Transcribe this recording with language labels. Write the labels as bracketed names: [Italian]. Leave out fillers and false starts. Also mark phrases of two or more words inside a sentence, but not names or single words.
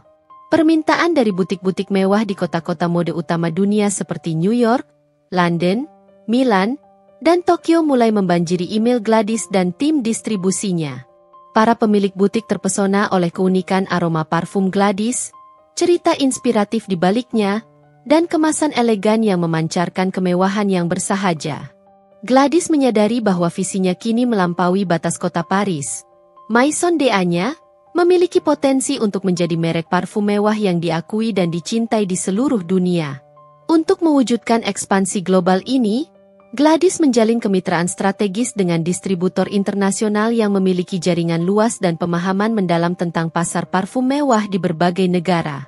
[Indonesian] Permintaan dari butik-butik mewah di kota-kota mode utama dunia seperti New York, London, Milan, dan Tokyo mulai membanjiri email Gladys dan tim distribusinya. Para pemilik butik terpesona oleh keunikan aroma parfum Gladys, cerita inspiratif di baliknya, dan kemasan elegan yang memancarkan kemewahan yang bersahaja. Gladys menyadari bahwa visinya kini melampaui batas kota Paris. Maison de-Agnes memiliki potensi untuk menjadi merek parfum mewah yang diakui dan dicintai di seluruh dunia. Untuk mewujudkan ekspansi global ini, Gladys menjalin kemitraan strategis dengan distributor internasional yang memiliki jaringan luas dan pemahaman mendalam tentang pasar parfum mewah di berbagai negara.